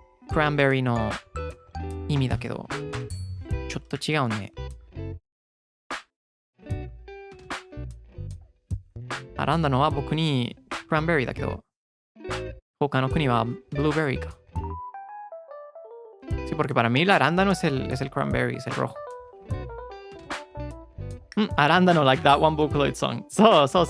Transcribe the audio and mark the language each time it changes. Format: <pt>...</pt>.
<ja>クランベリーの意味だけど、ちょっと違うね。アランダノは僕にクランベリーだけど、他の国はブルーベリーか。</ja> <es>Sí, porque para mí el arándano es el cranberry, es el rojo.</es> <en>Arándano, like that one Vocaloid song. So.</en>